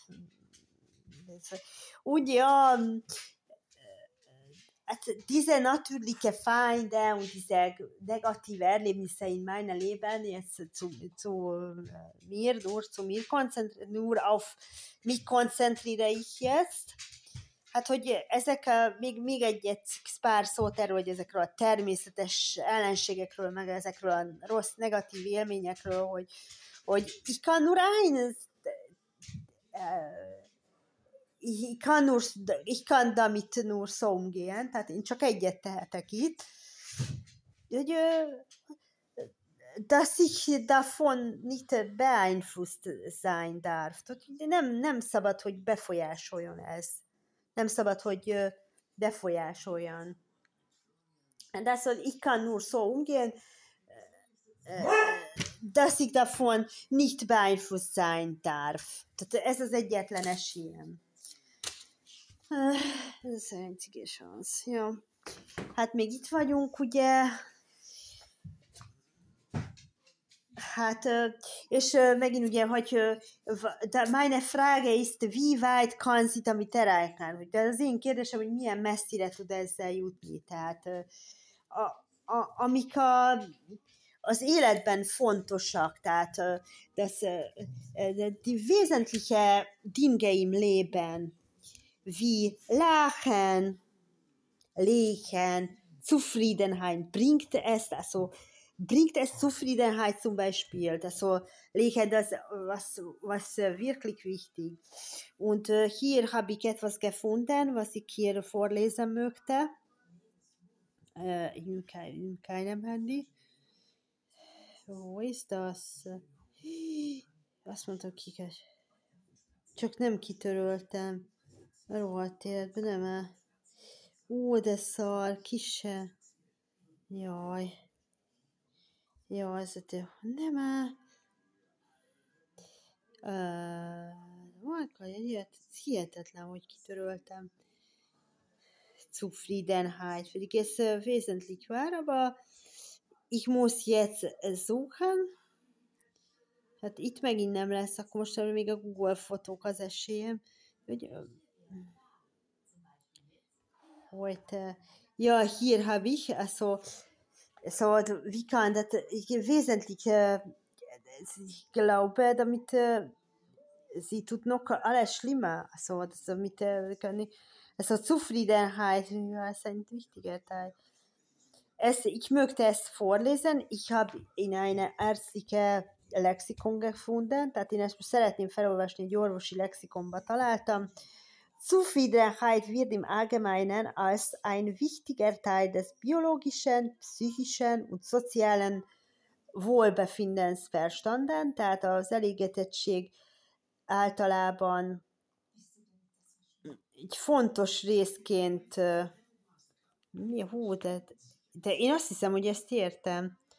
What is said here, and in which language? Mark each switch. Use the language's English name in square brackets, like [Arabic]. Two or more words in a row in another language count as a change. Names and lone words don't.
[German] Und ja, diese natürlichen Feinde und diese negativen Erlebnisse in meinem Leben jetzt nur auf mich konzentriere ich jetzt. [Hungarian] Hát, hogy ezek még egy pár szót erről, hogy ezekről a természetes ellenségekről, meg ezekről a rossz, negatív élményekről, hogy [German] ich kann nur eines, ich kann damit nur so umgehen, [Hungarian] tehát én csak egyet tehetek itt, hogy [German] dass ich davon nicht beeinflusst sein darf. [Hungarian] Nem szabad, hogy befolyásoljon ez. Nem szabad, hogy befolyásoljon. [German] Das, ich kann nur so umgehen, dass ich davon nicht beeinflusst sein darf. [Hungarian] Tehát ez az egyetlen esélyem. Ez az [German] einzige Chance. [Hungarian] Ja. Hát még itt vagyunk, ugye? Hát, és megint ugye, hogy [German] meine Frage ist, wie weit kann sie damit erreichen? [Hungarian] De az én kérdésem, hogy milyen messzire tud ezzel jutni. Tehát amik az életben fontosak, tehát [German] die wesentliche Dinge im Leben, wie Lachen, Zufriedenheit, bringt es Zufriedenheit zum Beispiel, also Lächeln, das was wirklich wichtig. Und hier habe ich etwas gefunden, was ich hier vorlesen möchte. In keinem Handy. Wo ist das? [Hungarian] Azt mondtam, csak nem kitöröltem. Rohadt életben, nem el. De szar, se. Jaj. Jó, ez nem hihetetlen, hogy kitöröltem. [German] Zufriedenheit, [Hungarian] pedig ez [German] wesentlich war, aber ich muss jetzt suchen. [Hungarian] Hát itt megint nem lesz, akkor most még a Google fotók az esélyem. [German] Heute, ja, hier habe ich, also wie kann das wesentlich, ich glaube, damit sie tut noch alles schlimmer, also damit also Zufriedenheit, ja, ist ein wichtiger Teil. Ich möchte es vorlesen, ich habe in eine ärztliche Lexikon gefunden, [Hungarian] tehát én ezt most szeretném felolvasni, egy orvosi lexikonba találtam. [German] Zufriedenheit wird im Allgemeinen als ein wichtiger Teil des biologischen, psychischen und sozialen Wohlbefindens verstanden, [Hungarian] tehát az elégedettség általában egy fontos részként, de én azt hiszem, hogy ezt értem.